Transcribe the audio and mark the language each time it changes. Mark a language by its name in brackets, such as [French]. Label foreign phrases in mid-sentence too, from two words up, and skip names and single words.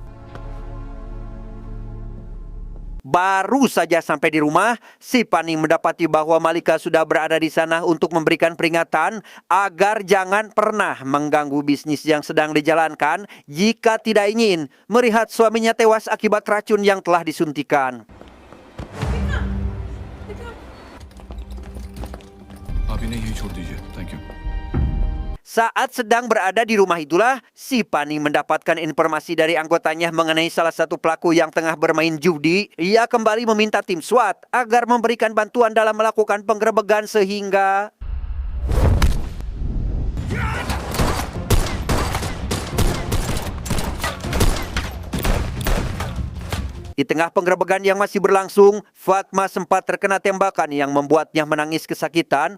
[Indonesian] Baru saja sampai di rumah, si Pani mendapati bahwa Malika sudah berada di sana untuk memberikan peringatan agar jangan pernah mengganggu bisnis yang sedang dijalankan jika tidak ingin melihat suaminya tewas akibat racun yang telah disuntikan. [Hindi] आप इन्हें यही छोड़ दीजिए [English] thank you [Indonesian] Saat sedang berada di rumah itulah, si Pani mendapatkan informasi dari anggotanya mengenai salah satu pelaku yang tengah bermain judi. Ia kembali meminta tim SWAT agar memberikan bantuan dalam melakukan penggerebekan sehingga di tengah penggerebekan yang masih berlangsung, Fatma sempat terkena tembakan yang membuatnya menangis kesakitan.